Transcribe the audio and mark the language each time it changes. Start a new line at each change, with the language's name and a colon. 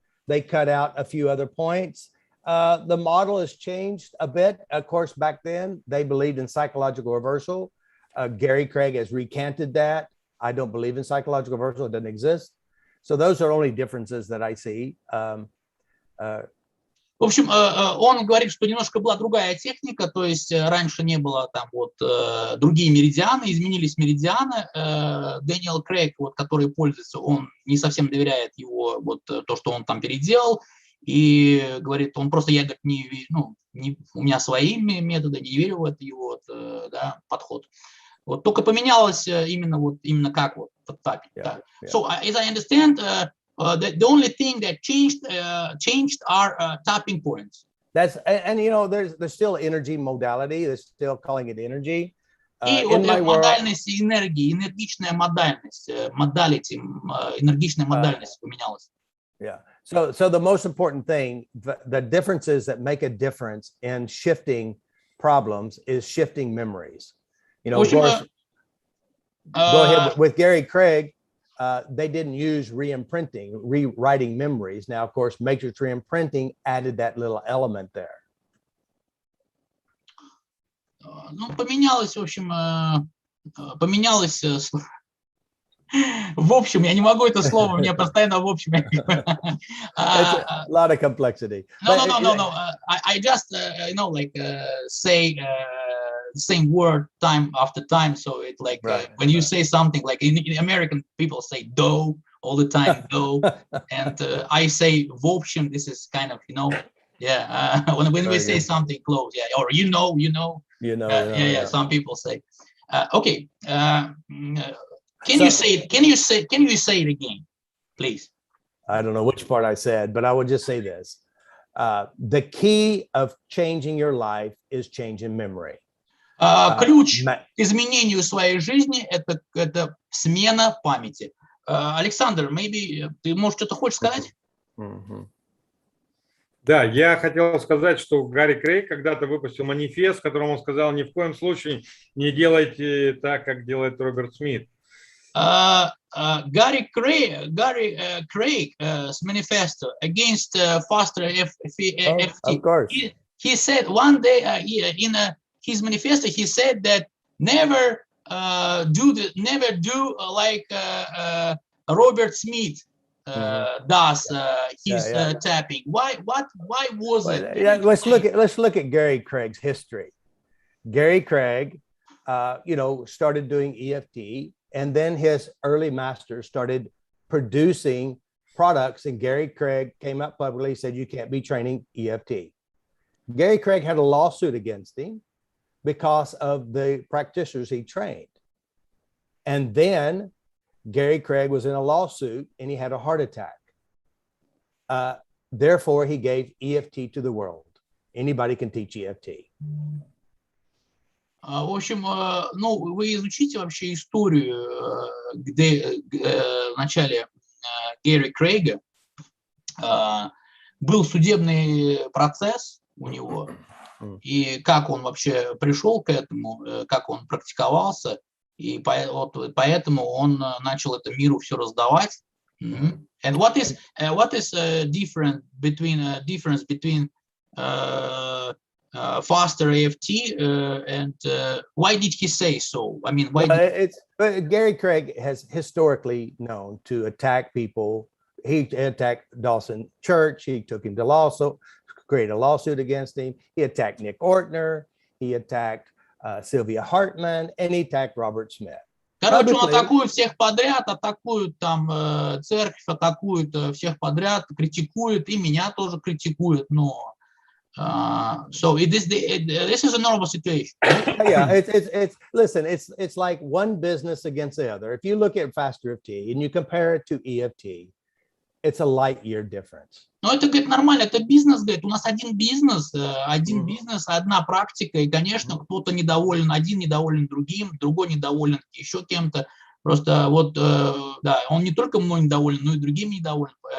English: They cut out a few other points. The model has changed a bit. Of course, back then they believed in psychological reversal. Gary Craig has recanted that. I don't believe in psychological reversal. It doesn't exist. So those are only differences that I see.
Russian: В общем, он говорит, что немножко была другая техника, то есть раньше не было там вот другие меридианы, изменились меридианы. Дэниел Крейг, вот, который пользуется, он не совсем доверяет его, вот то, что он там переделал. И говорит, он просто, я говорит, у меня свои методы, не верю в это его да, подход. Вот только поменялось именно как вот tapping.
English: Yeah, yeah. So as I understand, the only thing that changed are tapping points. That's and you know there's still energy modality. They're still calling it energy.
Russian: И
English: In
Russian: вот
English: my world,
Russian: модальность энергии, энергичная модальность, энергичная модальность поменялась.
English: yeah. So the most important thing, the differences that make a difference in shifting problems is shifting memories. You know,
Russian: В
English: of
Russian: общем,
English: course, go ahead with Gary Craig. They didn't use re-imprinting, rewriting memories. Now, of course, matrix re-imprinting added that little element there.
Russian: ну, поменялось, в общем, поменялось. В общем, я не могу это слово, у меня постоянно в общем.
English: It's a lot of complexity. No. I just, say the same word time after time. So it's like Right. when you say something, like in American people say "do" all the time, "do," and I say
Russian: "в общем."
English: This is kind of, yeah. When we say something close, yeah, or you know. Yeah. Some people say, okay. Can you say it again, please? I don't know which part I said, but I would just say this. The key of changing your life is changing memory.
Russian: Ключ к изменению своей жизни – это смена памяти. Александр,
English: maybe
Russian: ты, может, что-то хочешь сказать? Да, я хотел сказать, что Гарри Крейг когда-то выпустил манифест, в котором он сказал: ни в коем случае не делайте так, как делает Роберт Смит.
English: Gary Craig's manifesto against faster FT. Of course. He said one day in his manifesto, he said that never do like Robert Smith does his tapping. Why was it? Yeah, let's look at Gary Craig's history. Gary Craig, started doing EFT. And then his early masters started producing products, and Gary Craig came out publicly and said, you can't be training EFT. Gary Craig had a lawsuit against him because of the practitioners he trained. And then Gary Craig was in a lawsuit and he had a heart attack. Therefore, he gave EFT to the world. Anybody can teach EFT.
Russian: В общем, вы изучите вообще историю, где в начале Гэри Крейга был судебный процесс у него, и как он вообще пришел к этому, как он практиковался, и поэтому он начал это миру все раздавать.
English: And what is difference between faster AFT and why did he say so? I mean, why? Gary Craig has historically known to attack people. He attacked Dawson Church. He took him to lawsuit, created a lawsuit against him. He attacked Nick Ortner. He attacked Sylvia Hartman, and he attacked Robert Smith.
Russian: Короче, он атакует всех подряд, атакует там церковь, атакует всех подряд, критикует, и меня тоже критикует, но
English: so this is a normal situation. Yeah, it's like one business against the other. If you look at faster EFT and you compare it to EFT, it's a light year difference.
Russian: Но это, говорит, нормально, это бизнес, говорит, у нас один бизнес, одна практика, и, конечно, кто-то недоволен, один недоволен другим, другой недоволен еще кем-то. Просто вот, да, он не только мной недоволен, но и другим недоволен.